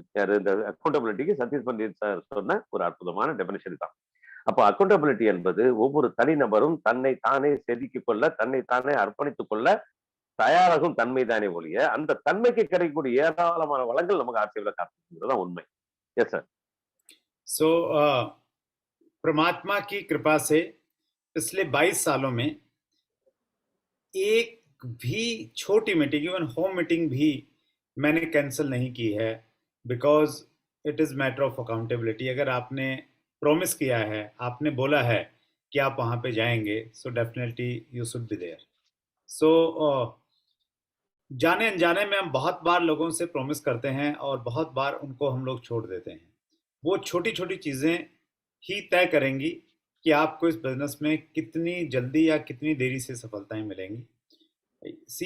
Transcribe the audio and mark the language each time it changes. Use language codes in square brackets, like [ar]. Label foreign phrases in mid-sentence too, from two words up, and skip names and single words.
[ta] இந்த அக்கௌண்டபிலிட்டிக்கு சதீஷ் பண்டிட் சார் சொன்ன ஒரு அற்புதமான டெபினிஷன் தான். அப்போ அக்கௌண்டபிலிட்டி என்பது ஒவ்வொரு தனிநபரும் தன்னை தானே செதுக்கிக் கொள்ள, தன்னை தானே அர்ப்பணித்துக் கொள்ள தயாராகும் தன்மை தானே ஒழிய, அந்த தன்மைக்கு கிடைக்கக்கூடிய ஏராளமான வளங்கள் நமக்கு ஆட்சியில காத்துதான் உண்மை. [en] yes sir. [hi] सो परमात्मा की कृपा से पिछले 22 सालों में एक भी छोटी मीटिंग, [en] even home meeting [hi] भी मैंने कैंसिल नहीं की है, [en] because it is matter of accountability. [hi] अगर आपने प्रॉमिस किया है, आपने बोला है कि आप वहाँ पे जाएंगे, [en] so definitely you should be there. [hi] सो जाने अनजाने में हम बहुत बार लोगों से प्रॉमिस करते हैं और बहुत बार उनको हम लोग छोड़ देते हैं। वो छोटी छोटी चीज़ें ही तय करेंगी कि आपको इस बिजनेस में कितनी जल्दी या कितनी देरी से सफलताएं मिलेंगी।